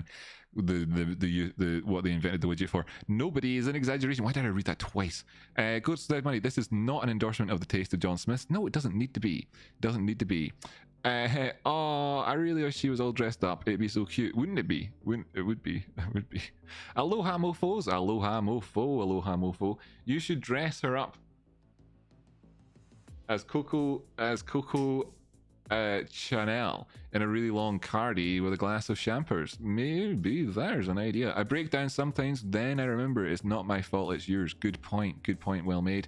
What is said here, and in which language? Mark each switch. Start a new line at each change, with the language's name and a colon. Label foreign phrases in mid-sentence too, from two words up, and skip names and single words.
English: The what they invented the widget for. Nobody is an exaggeration. Why did I read that twice? Ghost of Dead Money. This is not an endorsement of the taste of John Smiths. No, it doesn't need to be. It doesn't need to be. Oh, I really wish she was all dressed up. It'd be so cute, wouldn't it be? It would be. It would be. Aloha mofos, aloha mofo, aloha mofo. You should dress her up as Coco Chanel in a really long cardi with a glass of champers. Maybe there's an idea. I break down sometimes, then I remember it's not my fault, it's yours. Good point, well made.